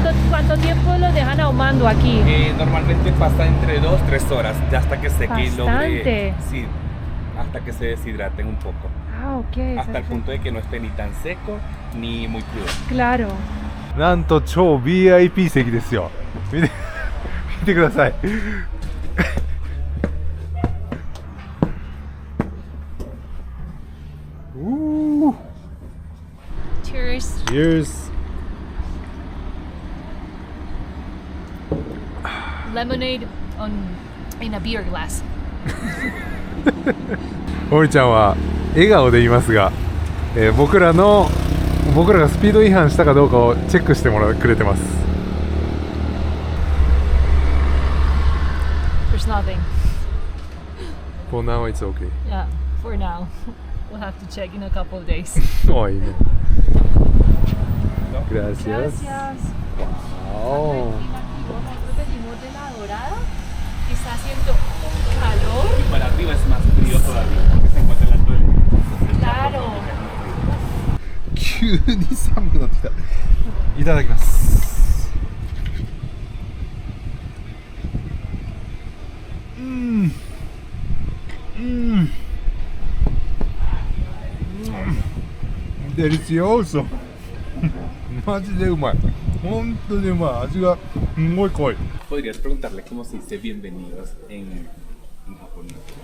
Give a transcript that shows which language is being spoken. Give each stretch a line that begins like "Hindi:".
Spanish: cuánto tiempo lo dejan ahumando aquí? Normalmente pasa entre 2-3 horas, ya hasta que seque y Bastante. logre, sí, hasta que se deshidraten un poco, Ah, ok. hasta el perfecto. punto de que no esté ni tan seco ni muy crudo. Claro.
Japanese: なんと超 VIP 席ですよ。見てください。
English: Cheers. Cheers。 Lemonade in a beer glass.
Japanese: おりちゃんは笑顔でいますが、僕らがスピード違反したかどうかをチェックしてくれてます。
English: There's nothing. For now it's okay. Yeah, for now. We'll have to check in a couple of days.
Japanese: おいいね。
Spanish: Gracias. Wow. Venimos de la Dorada. Está haciendo calor. Y para arriba es más frío todavía, porque se encuentra en la altura. Claro.
Japanese: 急に寒くなってきた。いただきます。デリシオーソ。マジでうまい。本当にうまい。味がすごい濃い。
Spanish: Podrías preguntarle cómo se dice bienvenidos en japonés.